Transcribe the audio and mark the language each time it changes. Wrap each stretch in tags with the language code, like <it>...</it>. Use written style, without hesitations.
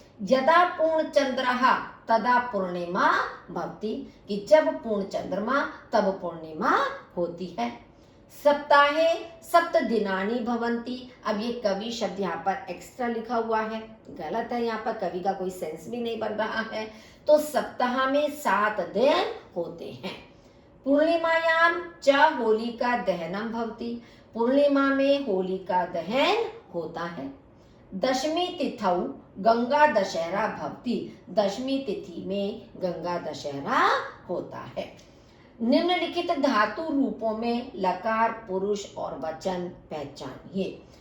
<sa>यदा पूर्ण चंद्रः तदा पूर्णिमा भवति,</sa> <hi>कि जब पूर्ण चंद्रमा तब पूर्णिमा होती है।</hi> <sa>सप्ताहे सप्त दिनानि भवन्ति।</sa> <hi>अब ये कवि शब्द यहाँ पर एक्स्ट्रा लिखा हुआ है, गलत है, यहाँ पर कवि का कोई सेंस भी नहीं बन रहा है। तो सप्ताह में 7 दिन होते हैं।</hi> <sa>पूर्णिमायां च होलिका दहनम भवति।</sa> <hi>पूर्णिमा में होलिका दहन होता है।</hi> <sa>दशमी तिथौ गंगा दशहरा भवति।</sa> <hi>दशमी तिथि में गंगा दशहरा होता है। निम्नलिखित धातु रूपों में लकार, पुरुष और वचन पहचानिए।</hi>